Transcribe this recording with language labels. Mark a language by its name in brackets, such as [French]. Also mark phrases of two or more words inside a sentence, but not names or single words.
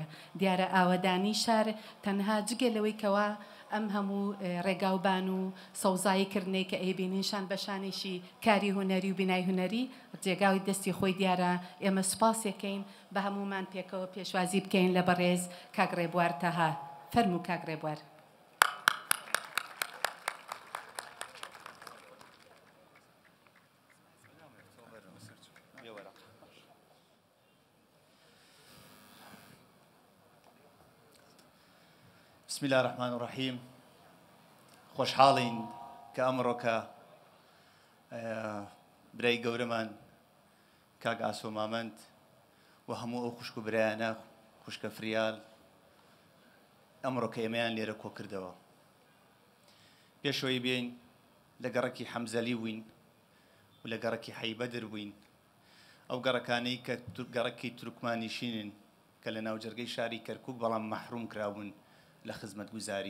[Central Kurdish] دیارە ئاوەدانی شار تەنها جگەلەوەی کەوا ئەم هەموو ڕێگاوبان و سەوزاییکردنەی کە ئەیبینیشان بەشانێکی کاری هوەری و بینای هوەری جێگاوی دەستی خۆی دیارە ئێمە سوپاسێکەین بە هەمومان پێکەوە پێشوازی بکەین لە بەڕێز کاک ڕێبوار تەها. فەرموو کاک ڕێبوار. [Arabic] بسم الله الرحمن الرحيم. [Central Kurdish] خوشحاڵین کە ئەمڕۆکە برای گەورەمان کاک ئاسۆ مامەند و هەموو ئەو خوشک و برایانە خوشکە فریال ئەمڕۆکە ئێمەیان لێرە کۆ کردەوە. پێشەوەی بێین لە گەڕەکی حەمزەلی بووین و لە گەڕەکی حەیبەدر بووین، ئەو گەڕەکانەی کە گەڕەکی تورکمانیشینن کە لە ناوجەرگەی شاری کەرکووک بەڵام مەحروم کرابوون لە خزمەت گوزاری.